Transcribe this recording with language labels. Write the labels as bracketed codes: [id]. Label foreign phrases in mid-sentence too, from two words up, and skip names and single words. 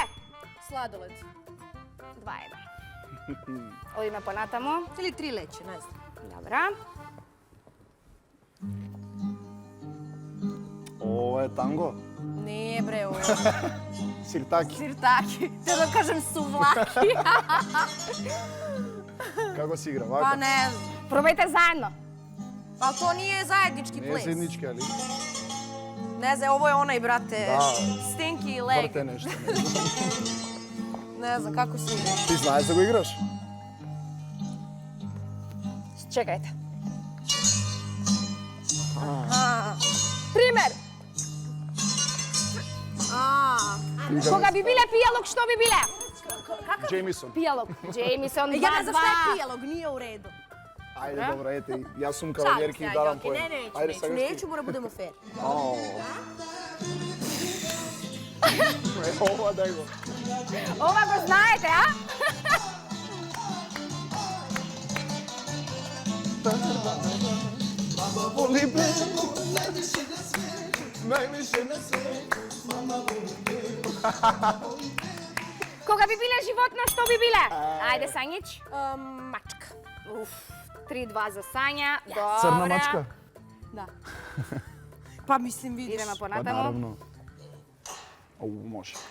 [sr] Sladoled. [mk] 2-1. Одиме понатаму. [sr] Ili 3 leće, ne znam. [mk] Добра. ова е танго. [sr] Nije bre, ovo. [mk] Сиртаки. [sr] Sirtaki. Te da kažem suvlaki. [mk] Како се игра, [sr] Pa [mk] вака? [sr] ne znam. [mk] Пробајте заедно. [sr] Ali to nije zajednički [mk] Не е [sr] ples. [mk] седнички, али? [sr] Ne znam, ovo je onaj, brate, Da. [en] stinky leg. [mk] Врте нешто. [sr] Ne znam kako se igra. [mk] Ти знаеш да го играш? Чекајте. [sr] A, [mk] Пример. Кога би биле пијалок, што би биле? Джеймисон. Пијалок. Джеймисон 2-2. [sr] ja ne znam šta je pijalog, nije u redu. [mk] Ајде, добро, ете, јас сум [sr] Šalim [mk] кавалерки [sr] se, [mk] и [sr] ajde, [mk] дарам [sr] okej, [mk] поен. [sr] ne, neću, [mk] Ајде, [sr] neću, [mk] сакаш ти? [sr] neću, mora budemo fair. [mk] Ау. Ова дај го. Ова го знаете, а? [sr] Воли бе, највише на свет. [mk] Кога би биле животно, што би биле? Ајде, Сањич. [sr] Mačka. [mk] Уф, 3-2 за Сања. Добре. Црна мачка? [sr] Da. Pa mislim, vidiš. [mk] Идеме Па понатаму. наравно. Ау, може.